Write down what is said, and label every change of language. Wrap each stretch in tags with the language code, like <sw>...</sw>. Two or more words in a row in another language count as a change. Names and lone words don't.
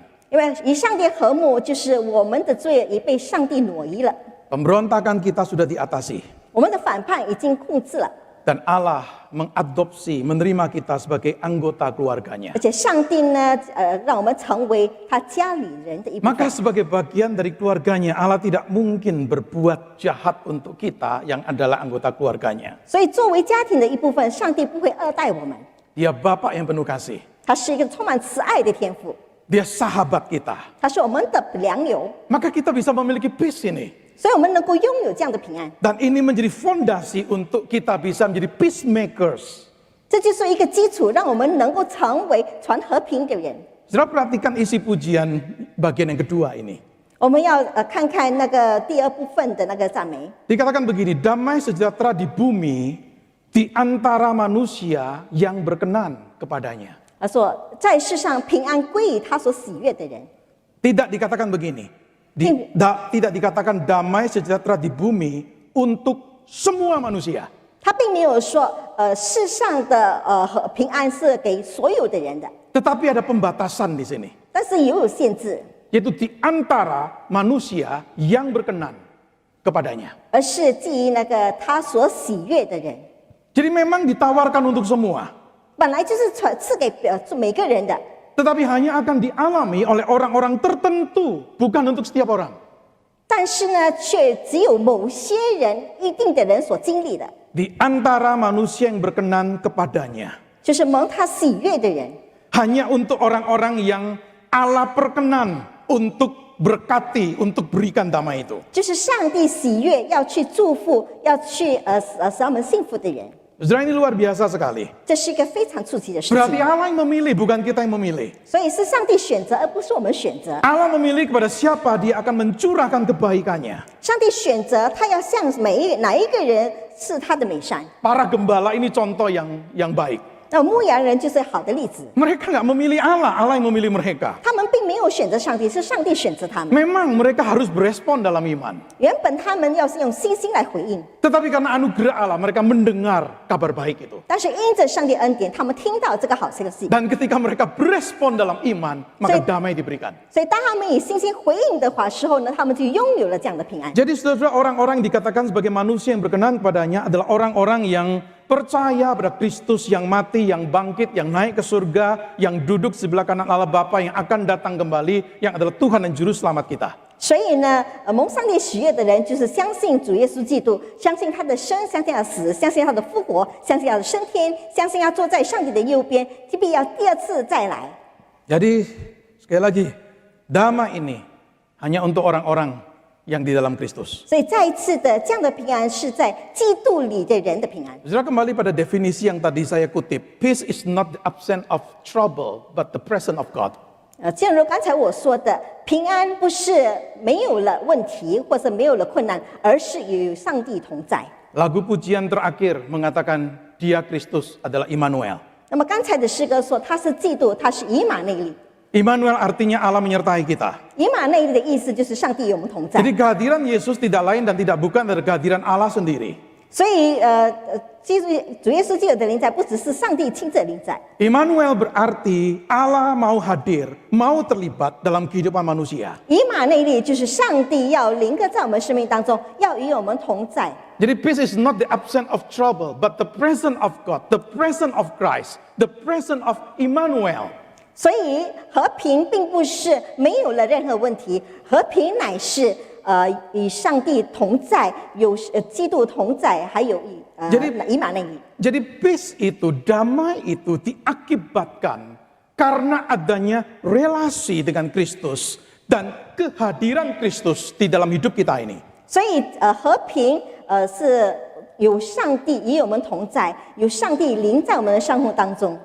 <zh>因为与上帝和睦，就是我们的罪已被上帝挪移了，</zh> <id>Pemberontakan kita sudah diatasi.</id> <zh>我们的反叛已经控制了，</zh> <id>Dan Allah mengadopsi, menerima kita sebagai anggota keluarganya.</id> <zh>而且上帝呢，让我们成为他家里人的一部分。</zh> <id>Maka sebagai bagian dari keluarganya, Allah tidak mungkin berbuat jahat untuk kita yang adalah anggota keluarganya.</id> <zh>所以作为家庭的一部分，上帝不会恶待我们，</zh> <id>Dia Bapa yang penuh kasih.</id> <zh>他是一个充满慈爱的天父，</zh> <id>Dia sahabat kita.</id> <zh>他是我们的良友，</zh> <id>Maka kita bisa memiliki peace ini.</id> <zh>所以我们能够拥有这样的平安。</zh> <id>Dan ini menjadi fondasi untuk kita bisa menjadi peacemakers.</id> <zh>这就是一个基础，让我们能够成为传和平的人。</zh> <id>Saudara perhatikan isi pujian bagian yang kedua ini.</id> <zh>我们要看看那个第二部分的那个赞美。</zh> <id>Dikatakan begini, damai sejahtera di bumi di antara manusia yang berkenan kepadanya.</id> <zh>他说，在世上平安归于他所喜悦的人。</zh> <id>Tidak dikatakan begini. Tidak dikatakan damai sejahtera di bumi untuk semua manusia.</id> <zh>他并没有说，世上的平安是给所有的人的，</zh> <id>Tetapi ada pembatasan di sini.</id> <zh>但是也有限制，</zh> <id>Yaitu di antara manusia yang berkenan kepadanya.</id> <zh>而是基于那个他所喜悦的人。</zh> <id>Jadi memang ditawarkan untuk semua.</id> <zh>本来就是赐给每个人的，</zh> <id>Tetapi hanya akan dialami oleh orang-orang tertentu, bukan untuk setiap orang.</id> <zh>但是呢，却只有某些人、一定的人所经历的，</zh> <id>Di antara manusia yang berkenan kepadanya.</id> <zh>就是蒙他喜悦的人。</zh> <id>Hanya untuk orang-orang yang Allah perkenan untuk berkati, untuk berikan damai itu.</id> <zh>就是上帝喜悦要去祝福、要去使他们幸福的人，</zh> <id>Saudara, ini luar biasa sekali.</id> <zh>这是一个非常触及的事</zh> <id>Berarti</id> <zh>情。</zh> <id>Allah yang memilih, bukan kita yang memilih.</id> <zh>所以是上帝选择，而不是我们选择。</zh> <id>Allah memilih kepada siapa dia akan mencurahkan kebaikannya.</id> <zh>上帝选择他要向哪一个人是他的美善。</zh> <id>Para gembala ini contoh yang baik.</id> <zh>那牧羊人就是好的例子，</zh> <id>Mereka nggak memilih Allah, Allah yang memilih mereka.</id> <zh>他们并没有选择上帝，是上帝选择他们。</zh> <id>Memang mereka harus berespon dalam iman.</id> <zh>原本他们要是用信心来回应，</zh> <id>Tetapi karena anugerah Allah, mereka mendengar kabar baik itu.</id> <zh>但是因着上帝恩典，他们听到这个好消息，</zh> <id>Dan ketika mereka berespon dalam iman, maka damai diberikan.</id> <zh>所以当他们以信心回应的话时候呢，他们就拥有了这样的平安。</zh> <id>Jadi saudara, orang-orang yang dikatakan sebagai manusia yang berkenan padanya adalah orang-orang yang percaya pada Kristus yang mati, yang bangkit, yang naik ke surga, yang duduk sebelah kanan Allah Bapa, yang akan datang kembali, yang adalah Tuhan dan Juru Selamat kita.</id> <zh>所以呢，蒙上帝喜悦的人，就是相信主耶稣基督，相信他的生，相信他的死，相信他的复活，相信他的升天，相信他坐在上帝的右边，必要第二次再来。</zh> <id>Jadi sekali lagi, damai ini hanya untuk orang-orang yang di dalam Kristus.</id> <zh>所以再一次的，这样的平安是在基督里的人的平安。</zh> <id>Saudara, kembali pada definisi yang tadi saya kutip.</id> <en>Peace is not the absence of trouble, but the presence of God.</en> <zh>正如刚才我说的，平安不是没有了问题，或是没有了困难，而是与上帝同在。</zh> <id>Lagu pujian terakhir mengatakan Dia Kristus adalah Immanuel.</id> <zh>那么刚才的诗歌说，他是基督，他是以马内利。</zh> <id>Immanuel artinya Allah menyertai kita.</id> <zh>以马内利的意思就是上帝与我们同在。</zh> <id>Jadi kehadiran Yesus tidak lain dan tidak bukan dari kehadiran Allah sendiri.</id> <zh>所以主耶稣基督的临在，不只是上帝亲自临在。</zh> <id>Immanuel berarti Allah mau hadir, mau terlibat dalam kehidupan manusia.</id> <zh>以马内利就是上帝要临格在我们生命当中，要与我们同在。</zh> <en>Jadi peace is not the absence of trouble, but the presence of God, the presence of Christ, the presence of Immanuel.</en> <zh>所以和平并不是没有了任何问题，和平乃是与上帝同在，有基督同在，还有以马内利。</zh> <id>Jadi peace itu, damai itu diakibatkan karena adanya relasi dengan Kristus dan kehadiran Kristus di dalam hidup kita ini.</id> <zh>所以和平是有上帝与我们同在，有上帝临在我们的生活当中。</zh>